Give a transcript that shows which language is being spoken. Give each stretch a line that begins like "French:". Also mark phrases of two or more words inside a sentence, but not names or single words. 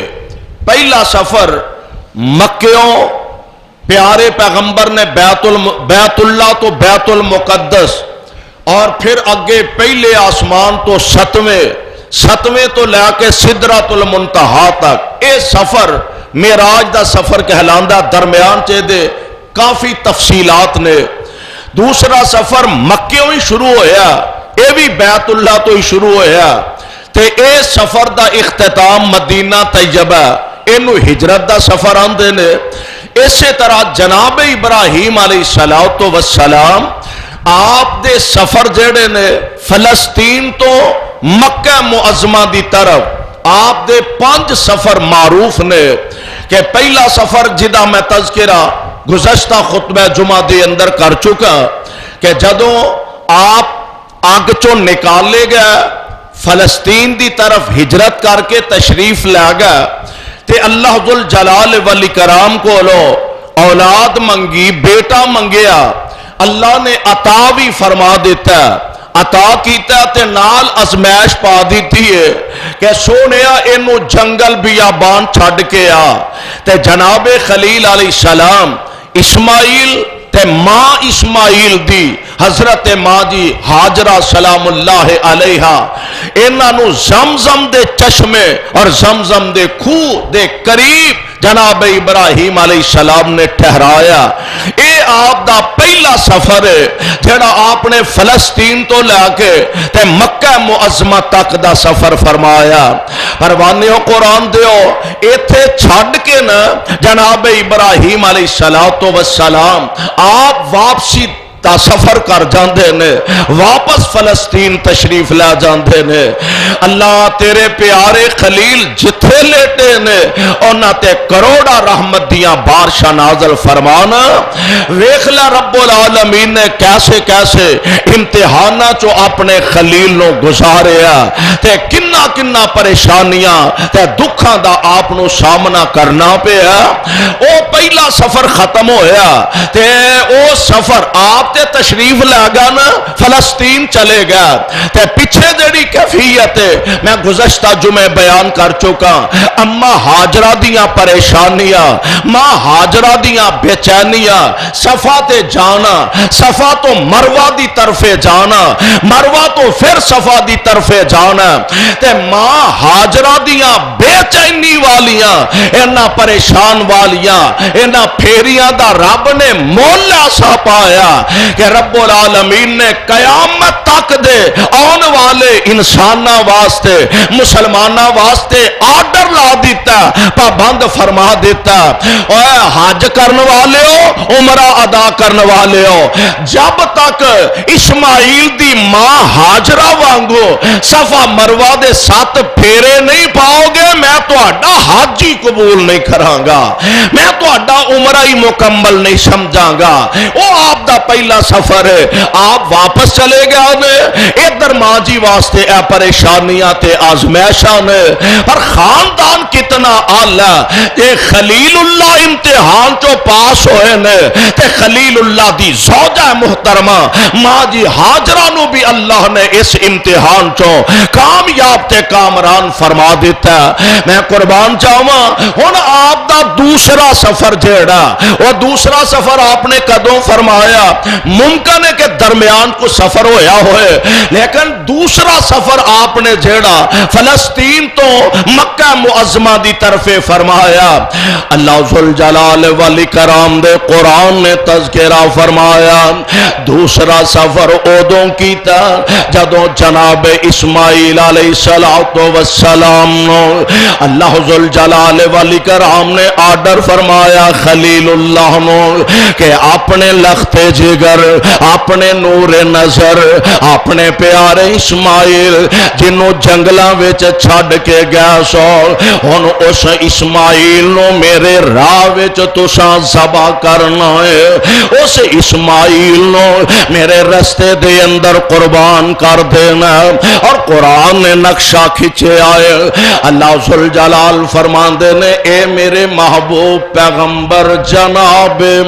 Punjabi: پہلا سفر مکیوں پیارے پیغمبر نے بیت اللہ تو بیت المقدس، اور پھر اگے پہلے آسمان تو ستویں تو لے کے سدرۃ المنتہا تک. اے سفر معراج دا سفر کہلاندا. درمیان چے دے کافی تفصیلات نے. دوسرا سفر مکیوں ہی شروع ہویا، اے بھی بیت اللہ تو ہی شروع ہویا، تے اے سفر دا اختتام مدینہ طیبہ، اینو ہجرت دا سفر آندے نے. اسی طرح جناب ابراہیم
Arabic: علیہ السلام
Punjabi: آپ دے سفر جڑے نے فلسطین تو مکہ معظمہ دی طرف، آپ دے 5 سفر معروف نے. کہ پہلا سفر جدا میں تذکرہ گزشتہ خطبہ جمعہ دے اندر کر چکا کہ جدوں آپ آگ چو نکالے گئے فلسطین دی طرف ہجرت کر کے تشریف لے گئے تے
Arabic: اللہ ذوالجلال والاکرام
Punjabi: کو لو اولاد منگی، بیٹا منگیا. اللہ نے عطا بھی فرما دیتا، عطا کیتا تے نال ازمائش پا دیتی ہے کہ سونیا اینو جنگل بیابان چھڑ کے آ. تے جناب خلیل
Arabic: علیہ السلام
Punjabi: اسماعیل تے ماں اسماعیل دی حضرت ماں جی ہاجرہ
Arabic: سلام اللہ علیہا
Punjabi: انہاں نو زمزم دے چشمے اور زمزم دے کھوہ دے قریب جناب ابراہیم
Arabic: علیہ السلام
Punjabi: نے ٹھہرایا. اے آپ دا پہلا سفر ہے جڑا آپ نے فلسطین تو لے کے تے مکہ معظمہ تک دا سفر فرمایا. پروانیوں قرآن دیو ایتھے چھڑ کے نا جناب ابراہیم
Arabic: علیہ السلام
Punjabi: آپ واپسی تا سفر کر جاندے نے، واپس فلسطین تشریف لے جاندے نے. اللہ تیرے پیارے خلیل جتھے لیٹے نے انہاں تے کروڑا رحمت دیاں بارشاں نازل فرمانا. ویکھ لے
Arabic: رب العالمین
Punjabi: نے کیسے کیسے امتحاناں چو اپنے خلیل نو گزاریا تے کنا کنا پریشانیاں تے دکھاں دا آپ نو سامنا کرنا پیا. او پہلا سفر ختم ہویا تے او سفر آپ آپ تے تشریف لے گا نا فلسطین چلے گا تے پیچھے جڑی کیفیت میں گزشتہ جمعے بیان کر چکا اما ہاجرہ دیاں پریشانیاں ماں ہاجرہ دیاں بے چینیاں صفا تے جانا صفا تو مروہ دی طرف جانا مروہ تو پھر صفا دی طرف جانا تے ماں ہاجرہ دیاں بے چینی والیاں اینا پریشان والیاں اینا پھیریاں دا رب نے مولا سا پایا کہ
Arabic: رب العالمین
Punjabi: نے قیامت تک دے آن والے انسانہ واسطے مسلمانہ واسطے آرڈر لا دیتا پابند فرما دیتا اے حج کرنے والے ہو عمرہ ادا کرنے والے ہو جب تک اسماعیل دی ماں ہاجرہ وانگو صفا مروہ دے 7 پھیرے نہیں پاؤ گے میں تو اڈا حج ہی قبول نہیں کراں گا میں تو اڈا عمرہ ہی مکمل نہیں سمجھاں گا وہ آپ دا پہلا سفر ہے آپ واپس چلے گئے نے ادھر ماں جی واسطے اے پریشانیاں تے آزمائشاں نے پر خاندان کتنا آلہ اے خلیل اللہ امتحان چو پاس ہوئے نے تے خلیل اللہ دی زوجہ محترمہ ماں جی ہاجرہ نو بھی اللہ نے اس امتحان چو کامیاب تے کامران فرما دیتا میں قربان چاہواں ہن آپ دا دوسرا سفر جیڑا وہ دوسرا سفر آپ نے کدوں فرمایا ممکن ہے کہ درمیان کو سفر ہویا ہوئے لیکن دوسرا سفر آپ نے جیڑا فلسطین تو مکہ معظمہ دی طرف فرمایا
Arabic: اللہ ذوالجلال والاکرام
Punjabi: دے قرآن نے تذکرہ فرمایا دوسرا سفر اودوں کیتا جدوں جناب اسماعیل علیہ السلام
Arabic: اللہ ذوالجلال والاکرام
Punjabi: نے آرڈر فرمایا خلیل اللہ نو کہ اپنے لخت جگر اپنے نور نظر اپنے پیارے اسماعیل جنوں جنگلاں وچ چھڈ کے گیا سو ہن اس اسماعیل نو میرے راہ وچ تساں ذبح کرنا ہے اس اسماعیل نو میرے رستے دے اندر قربان کر دینا اور قرآن نے نقشہ کھچے آئے اللہ ذوالجلال فرماندے نے اے میرے محبوب پیغمبر جناب